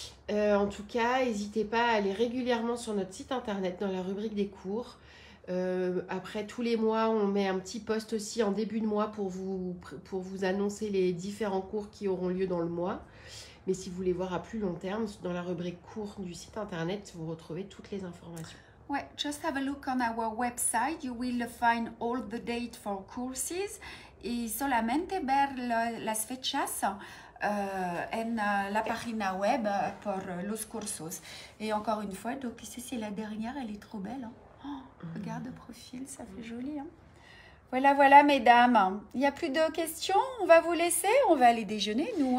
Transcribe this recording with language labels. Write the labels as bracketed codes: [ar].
[fr] En tout cas, n'hésitez pas à aller régulièrement sur notre site internet dans la rubrique des cours. Après, tous les mois, on met un petit post aussi en début de mois pour vous annoncer les différents cours qui auront lieu dans le mois. Mais si vous voulez voir à plus long terme, dans la rubrique cours du site internet, vous retrouvez toutes les informations. [en] Ouais, just have a look on our website. You will find all the dates for courses [es] y solamente ver las fechas en la página web por los cursos. [fr] Et encore une fois, donc ici c'est la dernière, elle est trop belle. Hein. Oh, regarde le profil, ça fait joli. Hein. Voilà, mesdames. Il n'y a plus de questions. On va vous laisser. On va aller déjeuner, nous.